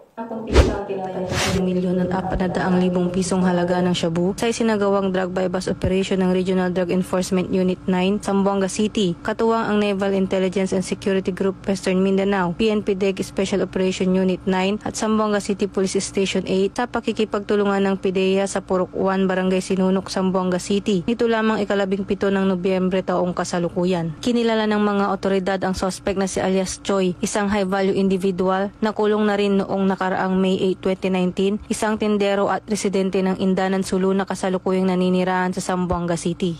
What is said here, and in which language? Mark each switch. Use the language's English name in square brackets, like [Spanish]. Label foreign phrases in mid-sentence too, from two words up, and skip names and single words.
[Filipino] Nakumpisang tinatayang 1,400,000 pisong halaga ng shabu sa isinagawang [English] drug buy-bust operation [Filipino] ng Regional Drug Enforcement Unit 9, Zamboanga City. Katuwang ang Naval Intelligence and Security Group Western Mindanao, PNP-DEG Special Operation Unit 9 at Zamboanga City Police Station 8 sa pakikipagtulungan ng PIDEA sa Purok 1, Barangay Sinunok, Zamboanga City. Nito lamang ika-17 ng Nobyembre taong kasalukuyan. Kinilala ng mga otoridad ang suspect na si alias Choi, isang [English] high-value individual [Filipino] na kulong na rin noong nakaraang May 8, 2019, isang tindero at residente ng Indanan Sulu na kasalukuyang naninirahan sa Zamboanga City.